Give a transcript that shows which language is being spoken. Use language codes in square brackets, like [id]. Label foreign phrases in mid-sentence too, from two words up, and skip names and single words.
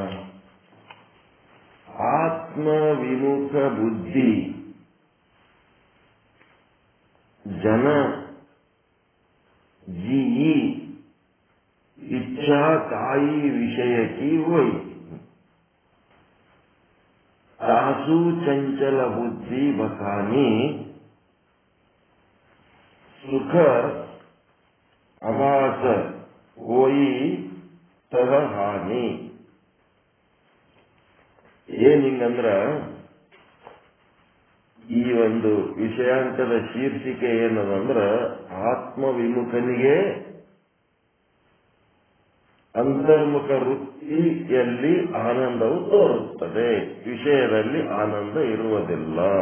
[hi] आत्म विमुख बुद्धि जन जी इच्छा काई विषय की हुई, तासु चंचल बुद्धि बखानी सुख अभास कोई तह हानि. [kn] ಏನಿಂಗಂದ್ರ ಈ ಒಂದು ವಿಷಯಾಂಕದ ಶೀರ್ಷಿಕೆ ಏನದಂದ್ರ ಆತ್ಮ ವಿಮುಖನಿಗೆ ಅಂತರ್ಮುಖ ವೃತ್ತಿಯಲ್ಲಿ ಆನಂದವು ತೋರುತ್ತದೆ, ವಿಷಯದಲ್ಲಿ ಆನಂದ ಇರುವುದಿಲ್ಲ.